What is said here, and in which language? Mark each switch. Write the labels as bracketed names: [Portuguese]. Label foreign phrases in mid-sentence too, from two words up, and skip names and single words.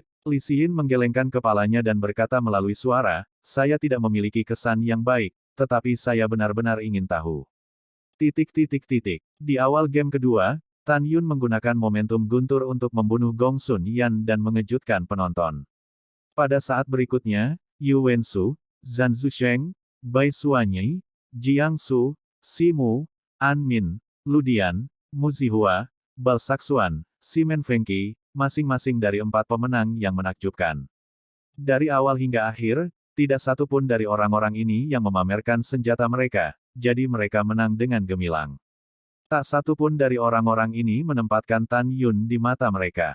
[Indonesian] Li Ximin menggelengkan kepalanya dan berkata melalui suara, saya tidak memiliki kesan yang baik, tetapi saya benar-benar ingin tahu. Di awal game kedua, Tan Yun menggunakan momentum guntur untuk membunuh Gongsun Yan dan mengejutkan penonton. Pada saat berikutnya, Yu Wensu, Zhan Zusheng, Bai Suanyi, Jiang Su, Simu, An Min, Ludian, Mu Zihua, Bal Saxuan, Simen Fengqi, masing-masing dari 4 pemenang yang menakjubkan. Dari awal hingga akhir, tidak satu pun dari orang-orang ini yang memamerkan senjata mereka, jadi mereka menang dengan gemilang. Tak satu pun dari orang-orang ini menempatkan Tan Yun di mata mereka.